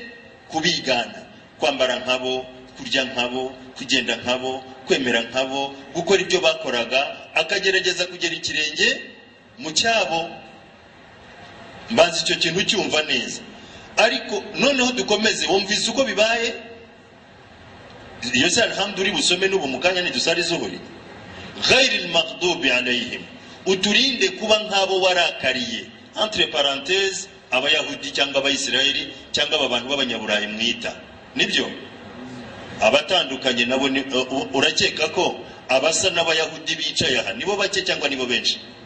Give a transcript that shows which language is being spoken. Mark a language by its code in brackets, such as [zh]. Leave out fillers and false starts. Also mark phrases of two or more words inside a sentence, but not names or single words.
[rw] Kubigana, kwambara nkabo, kurya nkabo, kugenda nkabo, kwemera nkabo, gukora ibyo bakoraga, akagerageza kugera ikirenge mu cyabo. Mbanza icyo kintu cyumva neza. Ariko noneho dukomeze, wumvise uko bibaye? Iyo se alhamdu uri busome n'ubu mukanya nidusari zuhuri. [ar] غير المغضوب عليهم, [rw] uturinde kuba nk'abo warakariye. [fr] Entre parenthèses, [rw] abayahudi cyangwa abayisiraheli cyangwa abantu b'abanyaburayi mwita. Nibyo? Abatandukanye nabo urakeka ko abasa n'abayahudi bicaye aha nibo bake cyangwa nibo benshi?